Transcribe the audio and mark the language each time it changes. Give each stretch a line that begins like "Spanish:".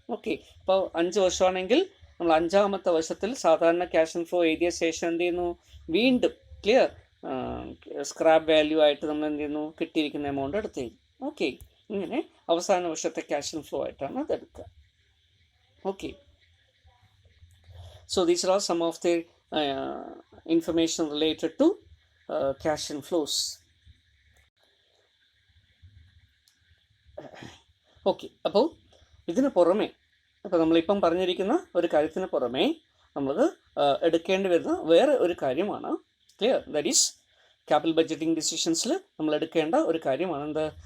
Malayalam: Okay, അപ്പോൾ 5 വർഷമാണെങ്കിൽ നമ്മൾ 5ാമത്തെ വർഷത്തിൽ സാധാരണ ക്യാഷ് ഇൻഫ്ലോ എഴുതിയ ശേഷം എന്ത് ചെയ്യുന്നു? വീണ്ടും ക്ലിയർ സ്ക്രാപ്പ് വാല്യൂ ആയിട്ട് നമ്മൾ എന്ത് ചെയ്യുന്നു? കിട്ടിയിരിക്കുന്ന എമൗണ്ട് എടുത്ത് തരും. ഓക്കെ, ഇങ്ങനെ അവസാന വർഷത്തെ ക്യാഷ് ഇൻഫ്ലോ ആയിട്ടാണ് അതെടുക്കുക.
English: Okay, so these are some of the information related to cash inflows.
Malayalam: Okay, അപ്പോൾ ഇതിന് പുറമെ, അപ്പോൾ നമ്മളിപ്പം പറഞ്ഞിരിക്കുന്ന ഒരു കാര്യത്തിന് പുറമെ നമ്മൾ എടുക്കേണ്ടി വരുന്ന വേറെ ഒരു കാര്യമാണ്, clear, that is capital budgeting ഡിസിഷൻസിൽ നമ്മൾ എടുക്കേണ്ട ഒരു കാര്യമാണ് എന്ത്?